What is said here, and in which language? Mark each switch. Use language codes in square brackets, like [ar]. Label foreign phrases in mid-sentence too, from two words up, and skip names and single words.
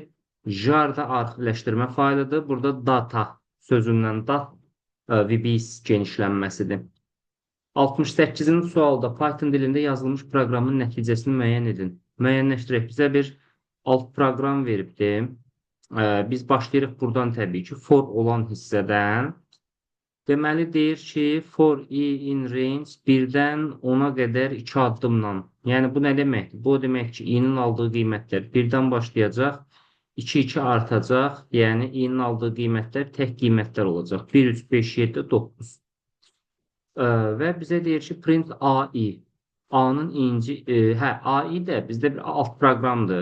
[az] JAR da arxivləşdirmə faylıdır. Burada data sözündən dat VBIS genişlənməsidir. 68-ci sualda Python dilində yazılmış proqramın nəticəsini müəyyən edin. Müəyyənləşdirək. Bizə bir alt proqram veribdir. Biz başlayırıq buradan təbii ki, for olan hissədən. Deməli, deyir ki, [en] for i in range [az] 1-dən 10-a qədər 2 addımla. Yəni, bu nə deməkdir? Bu demək ki, i-nin aldığı qiymətlər 1-dən başlayacaq, 2-2 artacaq. Yəni, i-nin aldığı qiymətlər tək qiymətlər olacaq. 1, 3, 5, 7, 9. Və bizə deyir ki, print AI. A-nın AI də bizdə bir alt proqramdır.